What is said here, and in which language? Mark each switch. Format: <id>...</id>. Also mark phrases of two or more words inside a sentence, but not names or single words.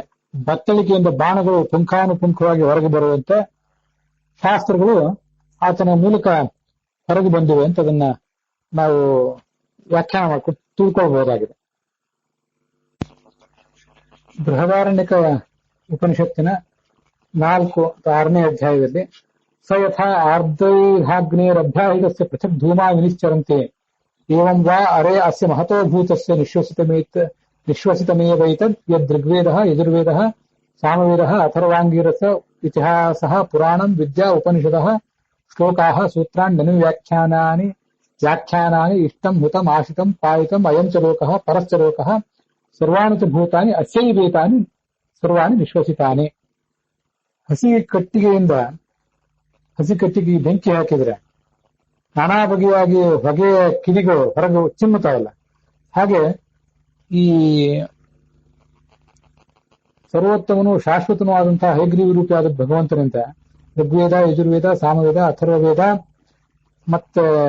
<kn>ಬತ್ತಳಿಕೆಯಿಂದ ಬಾಣಗಳು ಪುಂಖಾನುಪುಂಖವಾಗಿ ಹೊರಗೆ ಬರುವಂತೆ ಶಾಸ್ತ್ರಗಳು ಆತನ ಮೂಲಕ ಹೊರಗೆ ಬಂದಿವೆ ಅಂತ ಅದನ್ನ ನಾವು ವ್ಯಾಖ್ಯಾನ ಮಾಡ್ಕೊಂಡು ತಿಳ್ಕೊಳ್ಬಹುದಾಗಿದೆ. ಬೃಹದಾರಣ್ಯಕ ಉಪನಿಷತ್ತಿನ 4-6ನೇ ಅಧ್ಯಾಯದಲ್ಲಿ</kn> <sa>ಸ ಯಥಾ ಆರ್ಧೈರ್ಹಾಗ್ನೇರಭ್ಯಾಹಿತಸ್ಯ ಪೃಥಕ್ ಧೂಮಾ ವಿನಿಶ್ಚರಂತೆ ಏವಂ ವಾ ಅರೆ ಅಸ್ಯ ಮಹತೋಭೂತಸ್ಯ ನಿಶ್ವಸಿತಮೇವೈತದ್ ಯದೃಗ್ವೇದಃ ಯಜುರ್ವೇದಃ ಸಾಮವೇದಃ ಅಥರ್ವಾಂಗೀರಸ ಇತಿಹಾಸಃ ಪುರಾಣಂ ವಿದ್ಯಾ ಉಪನಿಷದಃ ಶ್ಲೋಕಾಃ ಸೂತ್ರಾಣ್ಯನು ವ್ಯಾಖ್ಯಾನಾನಿ ಇಷ್ಟಂ ಹುತಂ ಆಶಿತಂ ಪಾಯಿತಂ ಅಯಂ ಚ ಲೋಕಃ ಪರಶ್ಚ ಲೋಕಃ ಸರ್ವಾಣಿ ಚ ಭೂತಾನಿ ಅಸ್ಯೈವೇತಾನಿ ಸರ್ವಾಣಿ ವಿಶ್ವಸಿತಾನಿ.</sa> <kn>ಹಸಿ ಕಟ್ಟಿಗೆ ಬೆಂಕಿ ಹಾಕಿದ್ರೆ ನಾನಾ ಬಗೆಯಾಗಿ ಹೊಗೆಯ ಕಿಡಿಗಳು ಹೊರಗೆ ಚಿಮ್ಮುತ್ತಾವಲ್ಲ, ಹಾಗೆ ಈ ಸರ್ವೋತ್ತಮನು ಶಾಶ್ವತನೂ ಆದಂತಹ ಹಯಗ್ರೀವ ರೂಪಿಯಾದ ಭಗವಂತನಿಂದ ಋಗ್ವೇದ ಯಜುರ್ವೇದ ಸಾಮವೇದ ಅಥರ್ವವೇದ ಮತ್ತೆ</kn>